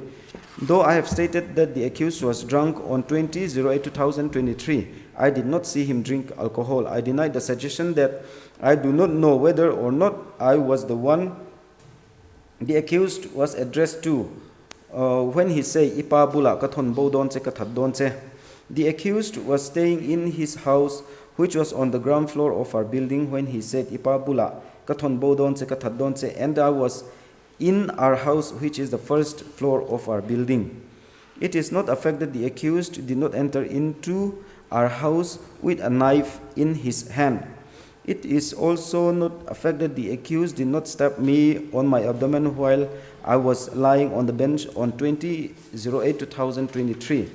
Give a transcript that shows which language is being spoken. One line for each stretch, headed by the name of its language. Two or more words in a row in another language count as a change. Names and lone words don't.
English: Though I have stated that the accused was drunk on 20/08/2023, I did not see him drink alcohol. I denied the suggestion that I do not know whether or not I was the one the accused was addressed to when he said, "Ipa bula kathon bodon che kathat don che." The accused was staying in his house, which was on the ground floor of our building, when he said, "Ipa bula kathon bodon che kathat don che," and I was in our house, which is the first floor of our building. It is not a fact that the accused did not enter into our house with a knife in his hand. It is also not a fact that the accused did not stab me on my abdomen while I was lying on the bench on 20/08/2023.